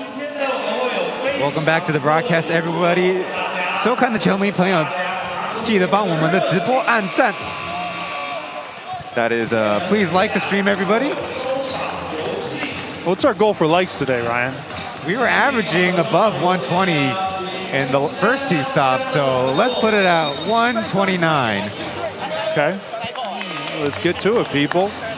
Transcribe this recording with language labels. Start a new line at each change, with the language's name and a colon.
English: Welcome back to the broadcast, everybody.
Chinese: 收看的球迷朋友，记得帮我们的直播按赞。
English: That is, please like the stream, everybody. What's our goal for likes today, Ryan? We were averaging above 120 in the first two stops, so let's put it at 129. Okay. Let's get to it, people.